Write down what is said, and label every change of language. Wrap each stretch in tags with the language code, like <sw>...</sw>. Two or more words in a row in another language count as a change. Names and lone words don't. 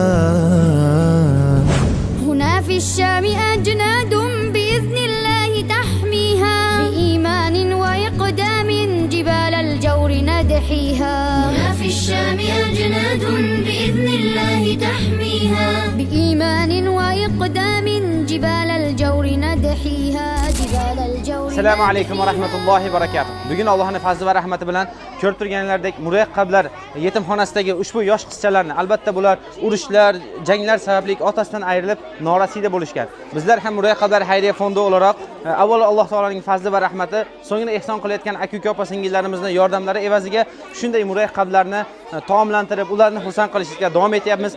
<ar>هنا في الشام أجناد بإذن الله تحميها بإيمان وإقدام جبال الجور ندحيها. هنا في الشام أجناد بإذن الله تحميها بإيمان وإقدام جبال الجور ندحيها. جبال الجور.</ar> <uz>Assalomu alaykum va rahmatullohi va barakatuh. Bugun Allohning fazli va rahmati bilan ko'rib turganlaridek Muraqqablar yetimxonasidagi ushbu yosh qizchalarni, albatta bular urushlar, janglar sababli otasidan ayrilib norasida bo'lishgan. Bizlar ham Muraqqablar xayriya fondi olarak avvalo Alloh taolaning fazli va rahmati, so'ngra ehson qilayotgan aka-uka opa-singillarimizning yordamlari evaziga shunday Muraqqablarni taomlantirib, ularni xursand qilishga davom etyapmiz.</uz>